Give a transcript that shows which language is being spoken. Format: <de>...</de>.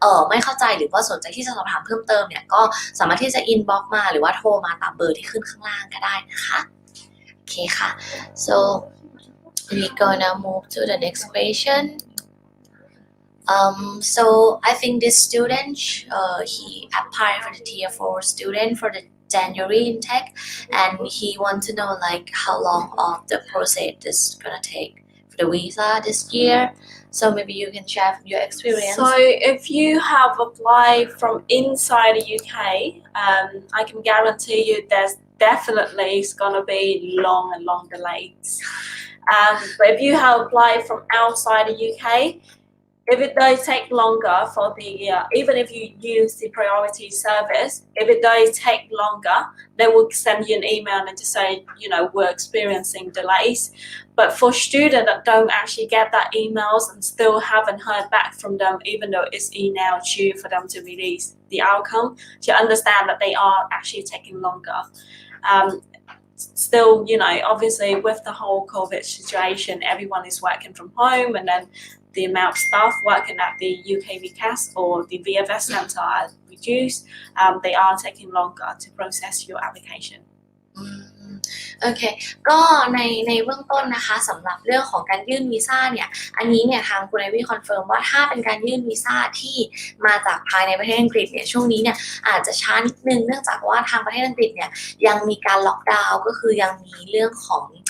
<th>ไม่เข้าใจหรือว่าสนใจที่จะสอบถามเพิ่มเติมเนี่ยก็สามารถที่จะอินบ็อกซ์มาหรือว่าโทรมาตามเบอร์ที่ขึ้นข้างล่างก็ได้นะคะโอเคค่ะ</th> <en>so we gonna move to the next question so I think this student he applied for the tier 4 student for the January intake and he want to know like how long of the process is gonna take for the visa this year so maybe you can share from your experience So if you have applied from inside the UK, I can guarantee you there's definitely is gonna be long delays. But if you have applied from outside the UK, if it does take longer for the even if you use the priority service, if it does take longer, they will send you an email and just say, you know, we're experiencing delays. But for students that don't actually get that emails and still haven't heard back from them, even though it's email due for them to release the outcome, to understand that they are actually taking longer. Still, you know, obviously with the whole COVID situation, everyone is working from home and then the amount of staff working at the UK VCAS or the VFS Centre are reduced. They are taking longer to process your application.</en> <th>โอเคก็ในเบื้องต้นนะคะสำหรับเรื่องของการยื่นวีซ่าเนี่ยอันนี้เนี่ยทางคุณไอวี่คอนเฟิร์มว่าถ้าเป็นการยื่นวีซ่าที่มาจากภายในประเทศอังกฤษเนี่ยช่วงนี้เนี่ยอาจจะช้านิดนึงเนื่องจากว่าทางประเทศอังกฤษเนี่ยยังมีการล็อกดาวน์ก็คือยังมีเรื่องของ</th>